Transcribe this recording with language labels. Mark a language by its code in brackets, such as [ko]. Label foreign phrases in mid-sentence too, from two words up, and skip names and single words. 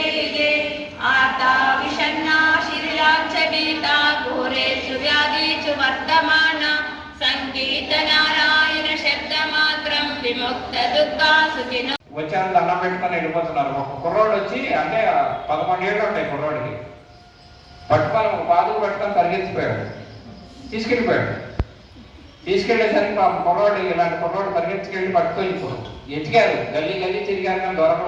[sa] युगे आर्ता विषण्णा शिथिलाच्छबीता घोरेषु व्याधिषु वर्तमाना संगीत नारायण शब्दमात्रं विमुक्त दुःखा सुखिनो. [te] వచ్చాను దండం పెట్టుకొని వెళ్ళిపోతున్నారు. ఒక కుర్రోడు వచ్చి, అంటే 11 ఏళ్ళు ఉంటాయి కుర్రోడికి, పట్టుకొని ఒక పాదుకు పట్టుకొని పరిగెత్తిపోయాడు, తీసుకెళ్ళిపోయాడు. తీసుకెళ్లేసరికి కుర్రోడు, ఇలాంటి కుర్రోడు పరిగెత్తుకెళ్ళి పట్టుకొని ఎతికారు, గల్లీ గల్లీ తిరిగారు కానీ దొరకలా.